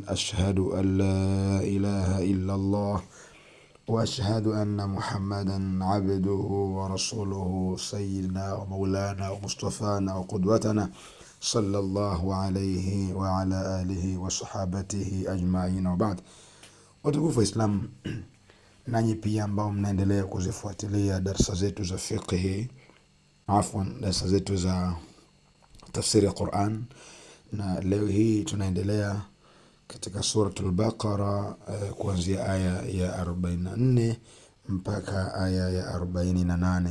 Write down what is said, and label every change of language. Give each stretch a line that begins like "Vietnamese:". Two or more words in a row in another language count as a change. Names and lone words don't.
Arabic: أشهد أن لا إله إلا الله وأشهد أن محمدا عبده ورسوله، سيدنا ومولانا ومصطفانا وقدوتنا، صلى الله عليه وعلى آله وصحابته أجمعين. وبعد،
Swahili: watukufu Islam, nanyi pia ambao mnaendelea kuzifuatilia darasa zetu za fiqh, darasa zetu za tafsiri ya Qur'an, na leo hii tunaendelea katika suratul Baqara kuanzia aya ya 44 mpaka aya ya 48.